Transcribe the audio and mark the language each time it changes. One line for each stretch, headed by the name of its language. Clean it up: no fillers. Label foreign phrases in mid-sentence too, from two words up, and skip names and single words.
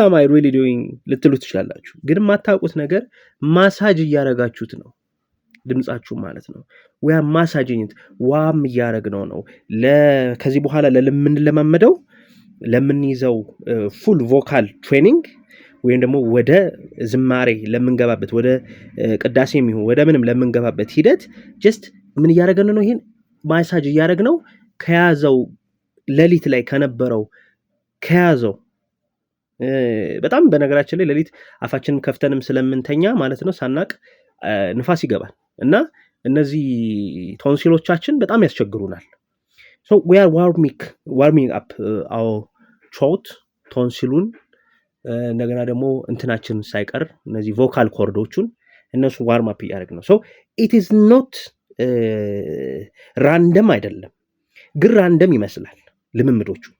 English: am I really doing
Amharic: ልትሉ ትችላላችሁ። ግን የማታውቁት ነገር ማሳጅ እያረጋችሁት ነው ድምጻችሁ ማለት ነው።
English: we are massaging it
Amharic: ዋም እያረግነው ነው። ከዚህ በኋላ ለምንለማመደው ለምንይዘው
English: full vocal training
Amharic: ወይም ደግሞ ወደ ዝማሬ ለምንገባበት ወደ ቅዳሴም ይሁን ወደ ምንም ለምንገባበት ሂደት ጀስት ምን እያረገን ነው? ይሄን ማሳጅ እያረግነው ከያዘው ሌሊት ላይ ከነበረው ከያዘው በጣም በነገራችን ላይ ሌሊት አፋችንን ከፍተንም ስለምንተኛ ማለት ነው ሳናቅ ንፋስ ይገባል እና እነዚህ ቶንሲሎቻችን በጣም ያስቸግሩናል።
English: so we are warming up our throat
Amharic: ቶንሲሉን እንደገና ደግሞ እንትናችን ሳይቀር እነዚህ ቮካል ኮርዶቹን እነሱ
English: warm up
Amharic: እያደረግ ነው።
English: so it is not
Amharic: ራንደም አይደለም፣ ግን ራንደም ይመስላል ልምምዶቹ።